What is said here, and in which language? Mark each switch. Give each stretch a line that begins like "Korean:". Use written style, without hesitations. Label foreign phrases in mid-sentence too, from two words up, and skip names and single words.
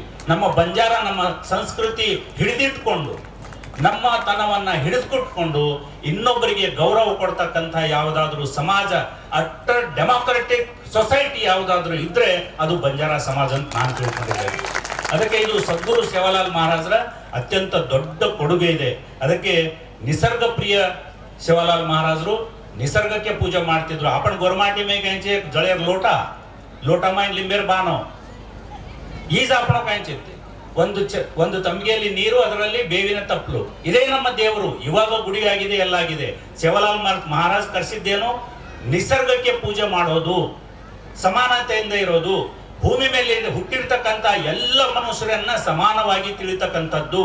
Kannada: ನಮ್ಮ ಬಂಜಾರ ನಮ್ಮ ಸಂಸ್ಕೃತಿ ಹಿಡಿದಿಟ್ಕೊಂಡು, ನಮ್ಮ ತನವನ್ನ ಹಿಡಿದುಕೊಟ್ಕೊಂಡು ಇನ್ನೊಬ್ಬರಿಗೆ ಗೌರವ ಕೊಡ್ತಕ್ಕಂಥ ಯಾವುದಾದ್ರೂ ಸಮಾಜ,
English: utter democratic society
Kannada: ಯಾವುದಾದ್ರೂ ಇದ್ರೆ ಅದು ಬಂಜಾರ ಸಮಾಜ ಅಂತ ನಾನು ತಿಳ್ಕೊಂಡಿದ್ದೇನೆ. ಅದಕ್ಕೆ ಇದು ಸದ್ಗುರು ಸೇವಾಲಾಲ್ ಮಹಾರಾಜರ ಅತ್ಯಂತ ದೊಡ್ಡ ಕೊಡುಗೆ ಇದೆ. ಅದಕ್ಕೆ ನಿಸರ್ಗ ಪ್ರಿಯ ಸೇವಾಲಾಲ್ ಮಹಾರಾಜರು ನಿಸರ್ಗಕ್ಕೆ ಪೂಜೆ ಮಾಡ್ತಿದ್ರು.
Lambadi: आपण गोरमाटी में घ्यायचे जळेर लोटा माइन लिंबेर बानो ಈಜ आपण ಕಾಂಚಿತ್ತೆ.
Kannada: ಒಂದು ತಂಬಿಗೆಯಲ್ಲಿ ನೀರು, ಅದರಲ್ಲಿ ಬೇವಿನ ತಪ್ಪಲು. ಇದೇ ನಮ್ಮ ದೇವರು. ಇವಾಗ ಗುಡಿ ಆಗಿದೆ, ಎಲ್ಲ ಆಗಿದೆ. ಸೇವಾಲಾಲ್ ಮಹಾರಾಜ್ ಕರೆಸಿದ್ದೇನು? ನಿಸರ್ಗಕ್ಕೆ ಪೂಜೆ ಮಾಡೋದು, ಸಮಾನತೆಯಿಂದ ಇರೋದು, ಭೂಮಿ ಮೇಲೆ ಹುಟ್ಟಿರ್ತಕ್ಕಂಥ ಎಲ್ಲ ಮನುಷ್ಯರನ್ನ ಸಮಾನವಾಗಿ ತಿಳಿತಕ್ಕಂಥದ್ದು.